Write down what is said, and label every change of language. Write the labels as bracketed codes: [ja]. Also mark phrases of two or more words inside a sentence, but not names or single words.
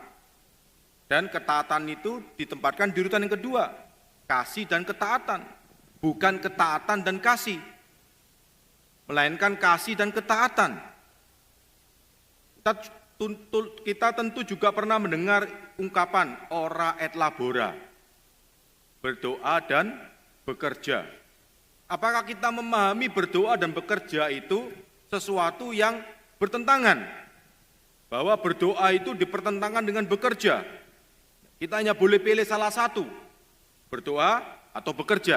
[id] Dan ketaatan itu ditempatkan di urutan yang kedua. Kasih dan ketaatan. Bukan ketaatan dan kasih. Melainkan kasih dan ketaatan. Kita kita tentu juga pernah mendengar ungkapan [la] ora et labora, [id] berdoa dan bekerja. Apakah kita memahami berdoa dan bekerja itu sesuatu yang bertentangan? Bahwa berdoa itu dipertentangkan dengan bekerja. Kita hanya boleh pilih salah satu, berdoa atau bekerja.